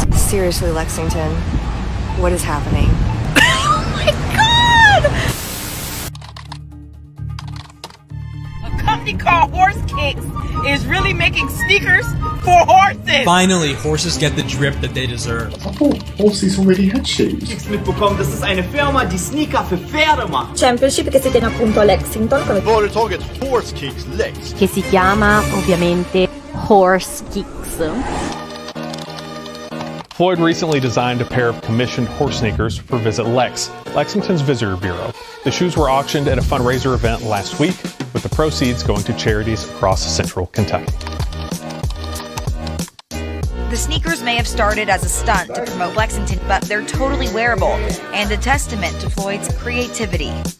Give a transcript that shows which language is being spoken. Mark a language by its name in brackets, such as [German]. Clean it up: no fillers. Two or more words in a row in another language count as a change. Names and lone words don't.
[English] Seriously, Lexington, what is happening? Oh my God! A company called Horse Kicks is really making sneakers for horses. Finally, horses get the drip that they deserve. I thought horses already had shoes. [German] mitbekommen, das ist eine Firma, die Sneaker für Pferde macht. [Italian] Championship che si tiene appunto a Lexington. [Swedish] Företaget Horse Kicks Lex. [Italian] Che si chiama ovviamente Horse Kicks. [English] Floyd recently designed a pair of commissioned horse sneakers for Visit Lex, Lexington's visitor bureau. The shoes were auctioned at a fundraiser event last week, with the proceeds going to charities across central Kentucky. The sneakers may have started as a stunt to promote Lexington, but they're totally wearable and a testament to Floyd's creativity.